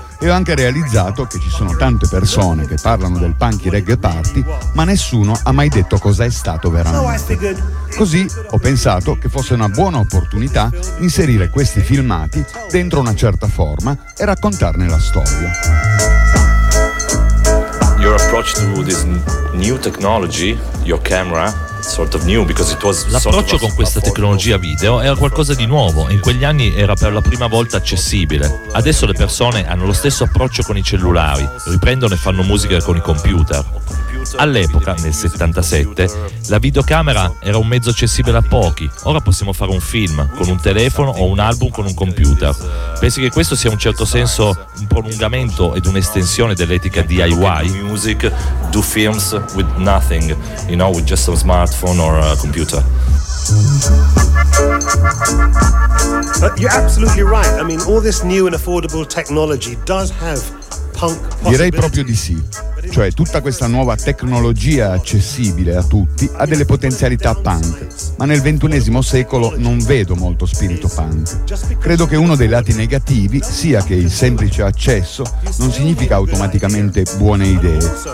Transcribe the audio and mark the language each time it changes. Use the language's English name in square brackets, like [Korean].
[Italian] E ho anche realizzato che ci sono tante persone che parlano del punky reggae party, ma nessuno ha mai detto cosa è stato veramente. Così ho pensato che fosse una buona opportunità inserire questi filmati dentro una certa forma e raccontarne la storia. [English] Your approach to this new technology, your camera, sort of new because it was [Italian] l'approccio con questa tecnologia video era qualcosa di nuovo. In quegli anni era per la prima volta accessibile. Adesso le persone hanno lo stesso approccio con i cellulari, riprendono e fanno musica con i computer. All'epoca, nel 77, la videocamera era un mezzo accessibile a pochi. Ora possiamo fare un film con un telefono o un album con un computer. Pensi che questo sia in un certo senso un prolungamento ed un'estensione dell'etica DIY? [English] Music, do films with nothing, you know, with just some smartphone or a computer. You're absolutely right. I mean, all this new and affordable technology does have punk possibilities. [Italian] Direi proprio di sì. Cioè, tutta questa nuova tecnologia accessibile a tutti ha delle potenzialità punk, ma nel XXI secolo non vedo molto spirito punk. Credo che uno dei lati negativi sia che il semplice accesso non significa automaticamente buone idee.